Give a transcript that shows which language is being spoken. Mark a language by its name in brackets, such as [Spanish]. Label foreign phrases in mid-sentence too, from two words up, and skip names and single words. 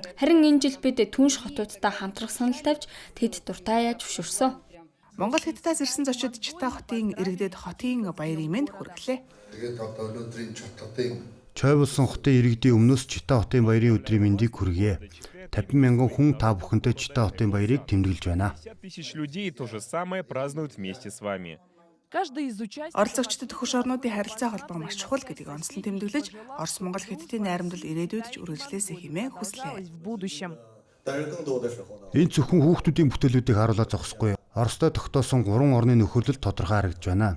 [Mongolian] Харин энэ жил бид Түнш хотуудтай хамтрах санал тавьж тэд дуртай яаж зөвшөөрсөн. Монгол Хятадаас ирсэн зочид Чита хотын иргэдэд хотын баярын мэнд хүргэлээ. Тэгээд одоо өнөөдрийн Чататын Чой болсон хотын иргэдийн өмнөөс Чита хотын баярын өдрийн мэндийг хүргье. 50 мянган хүн та бүхэнтэй Чита хотын баярыг тэмдэглэж байна. [Russian] 50 000 людей то же самое празднуют вместе с вами. [Mongolian] Оролцогчдод хөш орнуудын харилцаа холбоо маш чухал гэдгийг онцлон тэмдэглэж, Орос, Монгол, Хятадын найрамдал ирээдүйд ч үргэлжлээсэй хэмээн хүслээ. Энэ зөвхөн хүүхдүүдийн бүтээлүүдийг харуулаад зогсохгүй. Оростой тогтоосон 3 орны нөхөрлөл тодорхой харагдж байна.